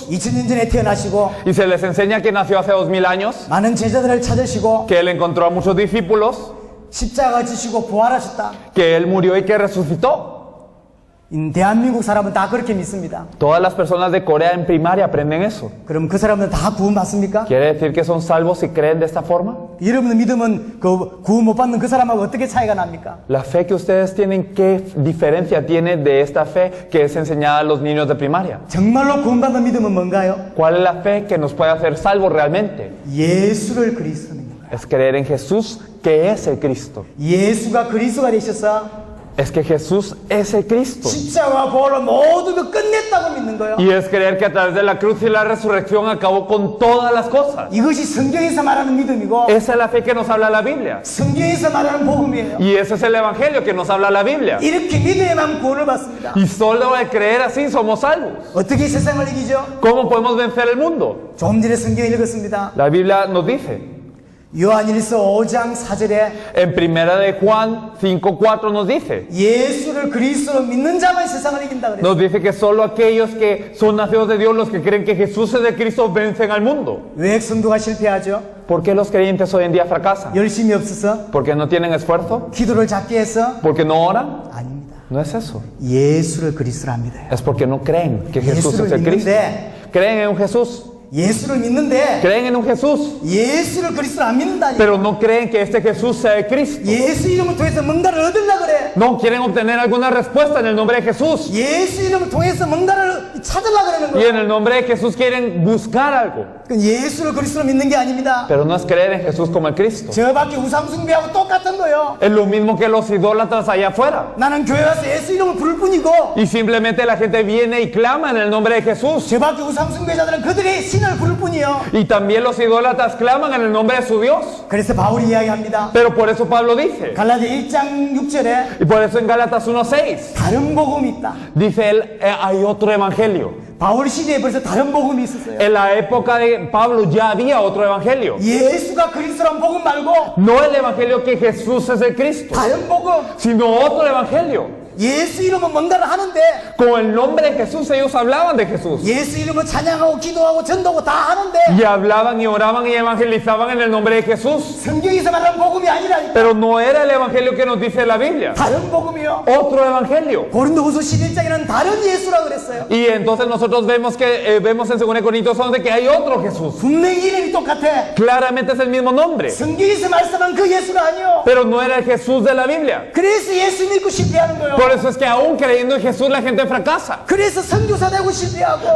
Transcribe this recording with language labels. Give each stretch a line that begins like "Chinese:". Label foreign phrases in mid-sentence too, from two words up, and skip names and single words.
Korean: 2000년 전에 태어나시고
Spanish: y se les enseña que nació hace 2000 años,
Korean: 많은 제자들을 찾으시고
Spanish: que él encontró a muchos discípulos,
Korean: 십자가 지시고 부활하셨다.
Spanish: que él murió y que resucitó.
Korean: 대한민국 사람은 다 그렇게 믿습니다.
Spanish: Todas las personas de Corea en primaria aprenden eso.
Korean: 그럼 그 사람들은 다 구원받습니까?
Spanish: ¿Quiere decir que son salvos si creen de esta forma?
Korean: 여러분들 믿으면 그 구원 못 받는 그 사람하고 어떻게 차이가 납니까?
Spanish: La fe que ustedes tienen, ¿qué diferencia tiene de esta fe que es enseñada a los niños de primaria?
Korean: 정말로 구원받는 믿음은 뭔가요?
Spanish: ¿Cuál es la fe que nos puede hacer salvos realmente?
Korean: 예수를 그리스도 믿는 거예요.
Spanish: Es creer en Jesús, que es el Cristo.
Korean: 예수가 그리스도가 되셔서
Spanish: Es que Jesús es el Cristo.
Korean: 십자가 부활로 모든 걸 끝냈다고 믿는 거예요.
Spanish: Y es creer que a través de la cruz y la resurrección acabó con todas las cosas.
Korean: 이것이 성경에서 말하는 믿음이고
Spanish: Esa es la fe que nos habla la Biblia.
Korean: 성경에서 말하는 복음이에요.
Spanish: Y ese es el evangelio que nos habla la Biblia.
Korean: 이렇게 믿어야만 구원을 받습니다.
Spanish: Y solo al creer así somos salvos.
Korean: 어떻게 세상을 이기죠?
Spanish: ¿Cómo podemos vencer el mundo?
Korean: 좀 전에 성경에 읽었습니다.
Spanish: La Biblia nos dice,
Korean: 요한일서 5장 4절에
Spanish: en primera de Juan 5:4 nos dice,
Korean: 예수를 그리스도로 믿는 자만 세상을 이긴다 그래요.
Spanish: nos dice que solo aquellos que son nacidos de Dios, los que creen que Jesús es de Cristo, vencen al mundo.
Korean: 왜 성도가 실패하죠?
Spanish: ¿Por qué los creyentes hoy en día fracasan?
Korean: 열심이 없어서?
Spanish: ¿Porque no tienen esfuerzo?
Korean: 기도를 작게 해서?
Spanish: ¿Porque no oran?
Korean: 아닙니다.
Spanish: No es eso.
Korean: 예수를 그리스도로 믿어요.
Spanish: Es porque no creen que Jesús es el Cristo. Creen en un Jesús.
Korean: 예수를 믿는데
Spanish: creen en un Jesús,
Korean: 예수를 그리스도를 안 믿는다니.
Spanish: pero no creen que este Jesús sea el Cristo.
Korean: 예수 이름을 통해서 뭔가를 얻으려고 그래.
Spanish: No quieren obtener alguna respuesta en el nombre de Jesús.
Korean: 예수 이름을 통해서 뭔가를 찾으려고 그러는
Spanish: Y en
Korean: 거예요.
Spanish: el nombre de Jesús quieren buscar algo.
Korean: 그건 예수를 그리스도로 믿는 게 아닙니다.
Spanish: Pero no es creer en Jesús como el Cristo.
Korean: 저 밖에 우상 숭배하고 똑같은 거예요.
Spanish: Es lo mismo que los idólatras allá afuera.
Korean: 나는 교회 와서 예수 이름을 부를 뿐이고
Spanish: Y simplemente la gente viene y clama en el nombre de Jesús.
Korean: 저 밖에 우상 숭배자들은 그들의 신을 부를 뿐이요.
Spanish: Y también los idólatras claman en el nombre de su Dios.
Korean: 그래서 바울이 이야기합니다.
Spanish: Pero por eso Pablo dice,
Korean: 갈라디아 1장 6절에
Spanish: y por eso en Gálatas 1:6,
Korean: 다른 복음이 있다.
Spanish: dice él, hay otro evangelio.
Korean: 바울 시대에 벌써 다른 복음이 있었어요.
Spanish: En la época de Pablo ya había otro evangelio.
Korean: 예수가 그리스도란 복음 말고
Spanish: No el evangelio que Jesús es el Cristo,
Korean: 다른 복음.
Spanish: sino otro evangelio.
Korean: 예수 이름은 뭔가를 하는데
Spanish: Con el nombre de Jesús ellos hablaban de Jesús.
Korean: 예수 이름은 찬양하고 기도하고 전도하고 다 하는데
Spanish: Y hablaban y oraban y evangelizaban en el nombre de Jesús.
Korean: 성경에서 말하는 복음이 아니라니까.
Spanish: Pero no era el evangelio que nos dice la Biblia.
Korean: 다른 복음이요.
Spanish: Otro evangelio.
Korean: 고린도후서 11장에는 다른 예수라고 그랬어요.
Spanish: Y entonces nosotros vemos que vemos en 2 Corintios 11 que hay otro Jesús.
Korean: 분명히 이름이 똑같아.
Spanish: Claramente es el mismo nombre.
Korean: 성경에서 말씀한 그 예수가 아니요.
Spanish: Pero no era el Jesús de la Biblia.
Korean: 그래서 예수 믿고 실패하는 거예요.
Spanish: Por eso es que aún creyendo en Jesús la gente fracasa.
Korean: 그래서 선교사 되고 실패하고